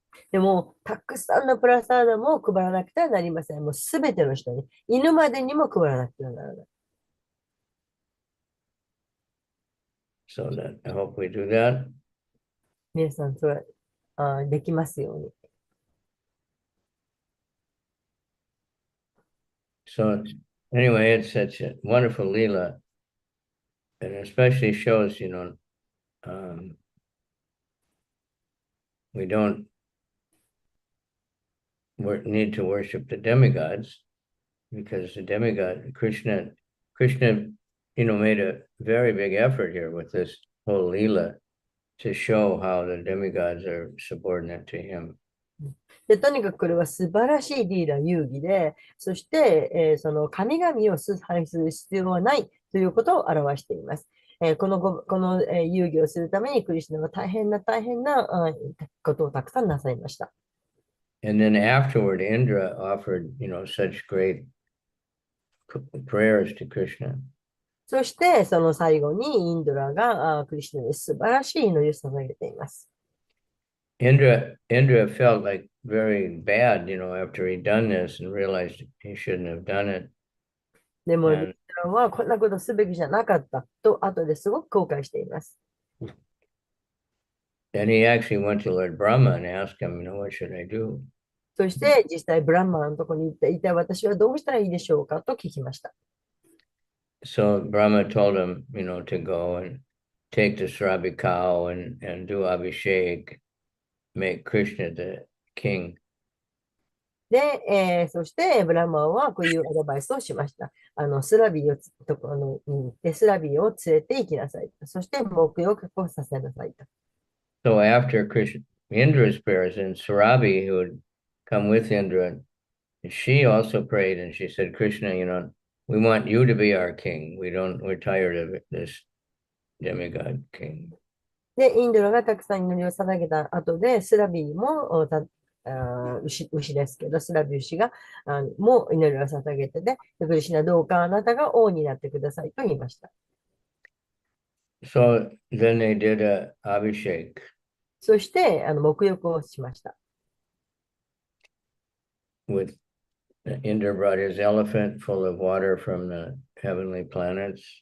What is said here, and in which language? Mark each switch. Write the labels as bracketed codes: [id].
[ja] でも、たくさんのプラサーダも配らなくてはなりません。もうすべての人に、犬までにも配らなくてはならない。 [en] So that I hope we do that. [ja] 皆さん、それできますように。 [en] So anyway, it's such a wonderful Leela, and especially shows, we don't need to worship the demigods, because the demigod, Krishna, made a very big effort here with this whole Leela to show how the demigods are subordinate to him. [ja] で、とにかくこれは素晴らしいリーダー遊戯で、そして、その神々を崇拝する必要はないということを表しています。この遊戯をするためにクリシュナは大変なことをたくさんなさいました。 [en] And then afterward, Indra offered, such great prayers to Krishna. [ja] そして、その最後にインドラがクリシュナに素晴らしい祈りを捧げています。 [en] Indra felt like very bad, after he'd done this and realized he shouldn't have done it. [ja] でも、インドラはこんなことすべきじゃなかったと、後ですごく後悔しています。 [en] Then he actually went to Lord Brahma and asked him, what should I do? [ja] そして、実際ブランマーのところに行っていた私はどうしたらいいでしょうかと聞きました。 [en] So Brahma told him, to go and take the Srabi cow and do Abhishek, make Krishna the king. [ja] で、そしてブランマーはこういうアドバイスをしました。スラビーところに行って、スラビーを連れて行きなさいと。そして、沐浴をさせなさいと。 [en] So after Indra's prayers, and Surabi, who had come with Indra, she also prayed and she said, Krishna, we want you to be our king. We're tired of this demigod king. [ja] で、インドラがたくさん祈りを捧げた後で、スラビーも牛ですけど、スラビー牛がもう祈りを捧げてで、クリシュナどうかあなたが王になってくださいと言いました。 [en] So then they did a Abhishek. [ja] そして、沐浴をしました。 [en] With Indra brought his elephant full of water from the heavenly planets.